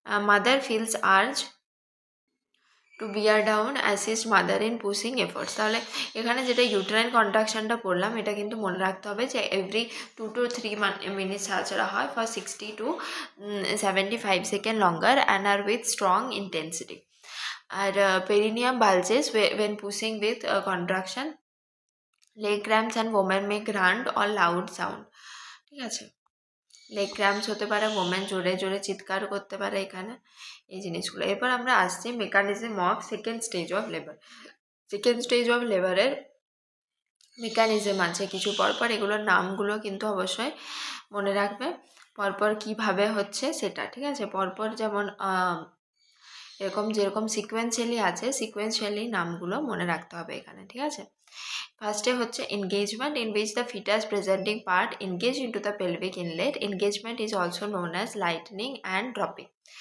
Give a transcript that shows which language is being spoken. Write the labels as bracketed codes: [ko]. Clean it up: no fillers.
[en] Mother feels urge to bear down, assist mother in pushing efforts। [bn] তাহলে এখানে যেটা uterine কন্ট্রাকশনটা পড়লাম এটা কিন্তু মনে রাখতে হবে যে এভরি 2 to 3 মিনিট ছাড়া ছাড়া হয় for 60 to 75 second longer and আর with strong intensity. [en] আর perineum bulges when pushing with contraction, leg cramps and women may grunt or loud sound। [bn] ঠিক আছে, লেগ ক্র্যাম্পস হতে পারে, ওমেন জোরে জোরে চিৎকার করতে পারে এখানে, এই জিনিসগুলো। এরপর আমরা আসছি mechanism of second stage of labour. Second stage of লেবারের মেকানিজম আছে কিছু পরপর, এগুলোর নামগুলো কিন্তু অবশ্যই মনে রাখবে পরপর কিভাবে হচ্ছে সেটা। ঠিক আছে, পরপর যেমন এরকম যেরকম সিকোয়েন্সিয়ালি আছে সিকোয়েন্সিয়ালি নামগুলো মনে রাখতে হবে এখানে। [en] ঠিক আছে, ফার্স্টে হচ্ছে engagement in which the fetus presenting part engage into the pelvic inlet. Engagement is also known as lightening and dropping।